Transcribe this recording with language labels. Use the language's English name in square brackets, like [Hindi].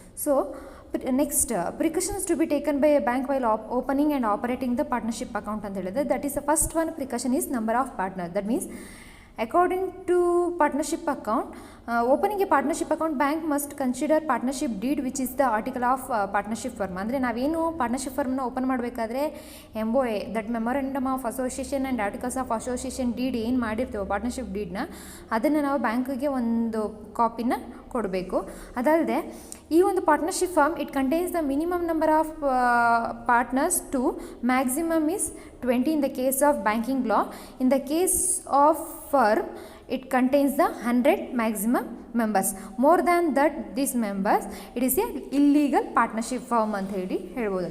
[English] So next precautions to be taken by a bank while opening and operating the partnership account [Kannada] ಅಂತ ಹೇಳಿದ್ರೆ, [English] that is the first one precaution is number of partners. That means according to partnership account, opening a partnership account, bank must consider partnership deed which is the article of partnership firm. [Kannada] ಅಂದರೆ ನಾವೇನು partnership ಫರ್ಮ್ನ open ಮಾಡಬೇಕಾದ್ರೆ MOA that memorandum of association and articles of association deed ಏನು ಮಾಡಿರ್ತೀವೋ partnership ಡೀಡ್ನ, ಅದನ್ನು ನಾವು ಬ್ಯಾಂಕಿಗೆ ಒಂದು ಕಾಪಿನ ಕೊಡಬೇಕು. ಅದಲ್ಲದೆ ಈ ಒಂದು [English] Partnership firm it contains the minimum number of partners to maximum is 20 in the case of banking law. In the case of firm, it contains the 100 maximum members. More than that, these members, it is a illegal partnership firm [Kannada] ಅಂತ ಹೇಳಿ ಹೇಳ್ಬೋದು.